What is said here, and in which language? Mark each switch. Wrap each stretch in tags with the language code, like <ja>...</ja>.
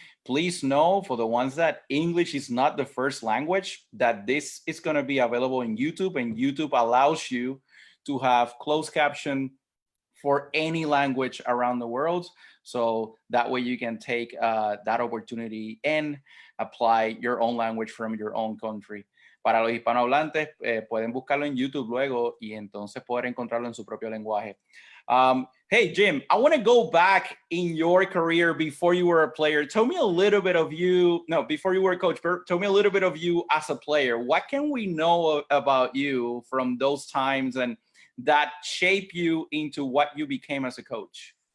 <en>Please know, for the ones that English is not the first language, that this is going to be available in YouTube, and YouTube allows you to have closed caption for any language around the world. So that way you can take that opportunity and apply your own language from your own country.</en> <es>Para los hispanohablantes, pueden buscarlo en YouTube luego y entonces poder encontrarlo en su propio lenguaje.</es> <en>Hey, Jim, I want to go back in your career before you were a player. Tell me a little bit of you, no, before you were a coach, tell me a little bit of you as a player. What can we know about you from those times and that shape you into what you became as a coach?</en>